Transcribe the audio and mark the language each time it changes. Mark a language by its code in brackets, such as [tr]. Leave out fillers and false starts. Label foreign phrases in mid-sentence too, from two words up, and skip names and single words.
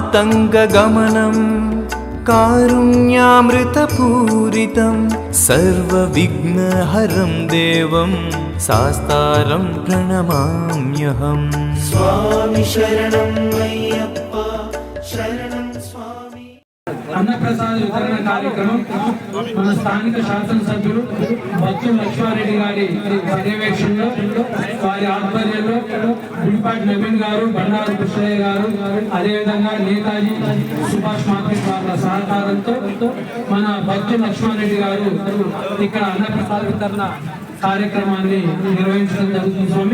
[sa] मत्तमातङ्गगमनं कारुण्यामृतपूरितं सर्वविघ्नहरं देवं शास्तारं प्रणमाम्यहम् स्वामी शरणं अय्यप्प शरणं स्वामी [te] అన్నప్రసాద వితరణ కార్యక్రమం మన స్థానిక శాసనసభ్యులు బొత్స లక్ష్మారెడ్డి గారి పర్యవేక్షణలో వారి ఆధ్వర్యంలో గుడిపాటి నవీన్ గారు, బండారు కృష్ణయ్య గారు, అదేవిధంగా నేతాజీ సుభాష్ మార్కెట్ వాళ్ళ సహకారంతో మన బొత్స లక్ష్మారెడ్డి గారు ఇక్కడ అన్నప్రసాద వితరణ కార్యక్రమాన్ని నిర్వహించడం జరుగుతుంది స్వామి.